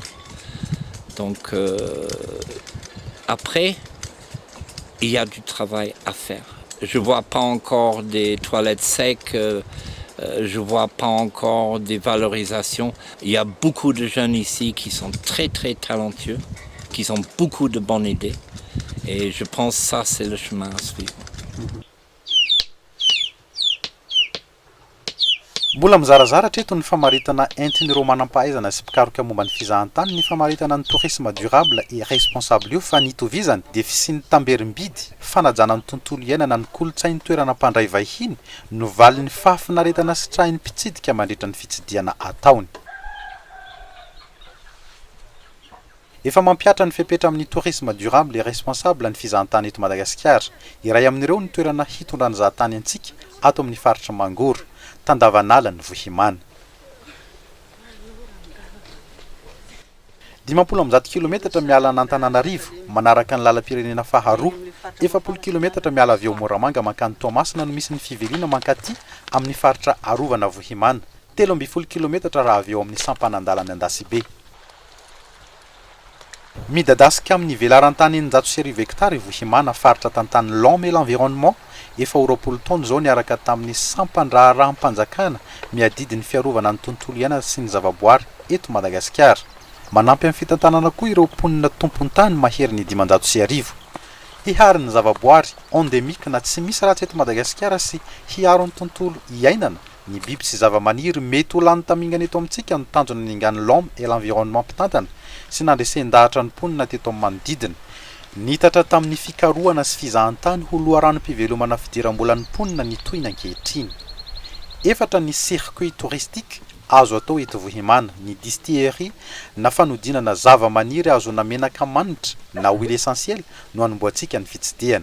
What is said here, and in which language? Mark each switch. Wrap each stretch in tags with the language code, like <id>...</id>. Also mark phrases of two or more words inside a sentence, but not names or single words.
<fr>Donc après, il y a du travail à faire. Je ne vois pas encore des toilettes secs, je ne vois pas encore des valorisations. Il y a beaucoup de jeunes ici qui sont très très talentueux, qui ont beaucoup de bonnes idées. Et je pense que ça c'est le chemin à suivre.</fr> <mg>Mbola mizarazara treto ny famaritana entin'ireo manam-pahaizana sy mpikaroka momba ny fizahantany ny famaritana ny</mg> <fr>tourisme durable et responsable</fr> <mg>io fa nitovizany dia fisian'ny tamberim-bidy fanajana ny tontolo iainana ny kolotsain'ny toerana mpandray vahiny no valin'ny fahafinaretana sy trahin'ny mpitsidika mandritra ny fitsidiana ataony. Efa mampiatra ny fepetra amin'ny</mg> <fr>tourisme durable et responsable</fr> <mg>ny fizahantany eto Madagasikara. Iray amin'ireo ny toerana hitondrany zahatany antsika ato amin'ny faritra Mangoro. Tandavanala ny Vohimana. 50 kilometatra miala an'Antananarivo manaraka ny lalam-pirenena faharoa, 70 kilometatra miala avy eo Moramanga mankany Toamasina no misy ny fiveliana mankaty amin'ny faritra arovana Vohimana. 3 kilometatra raha avy eo amin'ny sampanandalany Andasibe. Midadasika amin'ny velarantany 900 hektara Vohimana faritra tantany Lome et l'environnement efa 20 taona zao niaraka tamin'ny sampandraharaham-panjakana miadidy ny fiarovana ny tontolo iainana sy ny zavaboary eto Madagasikara. Manampy amin'ny fitantanana koa ireo mponina tompontany mahery ny 500 hihary ny zavaboary endémique na tsy misy ratsy eto Madagasikara sy hiaro ny tontolo iainana ny biby sy zava-maniry mety ho lany tamingana eto amintsika ny tanjona ningany Lome et l'environnement mpitantana sy nandresen-dahatra ny mponina teto amin'ny manodidina. Nitatra tamin'ny fikarohana sy fizahantany ho loharanom-pivelomana fidiram-bolan'ny mponina ny toina ankehitriny. Efatra ny</mg> <fr>circuit touristique</fr> <mg>azo atao eto Vohimana, ny distillerie na fanodinana zava-maniry azona menaka manitra na</mg> <fr>huile essentielle</fr> <mg>no anomboantsika ny fitsidihana.</mg>